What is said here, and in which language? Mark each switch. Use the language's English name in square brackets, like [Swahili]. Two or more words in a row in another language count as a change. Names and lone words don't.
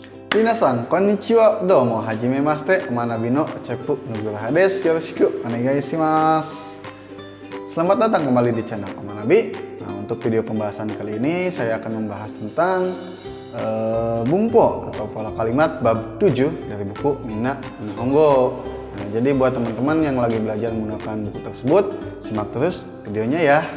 [Japanese] 皆さん、こんにちは、どうも、初めまして、Manabi no Ceppu Nugrohoです、よろしくお願いします. [Indonesian] Selamat datang kembali di channel Manabi. Nah, untuk video pembahasan kali ini saya akan membahas tentang bumpo atau pola kalimat bab 7 dari buku Minna Nihongo. Nah, jadi buat teman-teman yang lagi belajar menggunakan buku tersebut, simak terus videonya ya.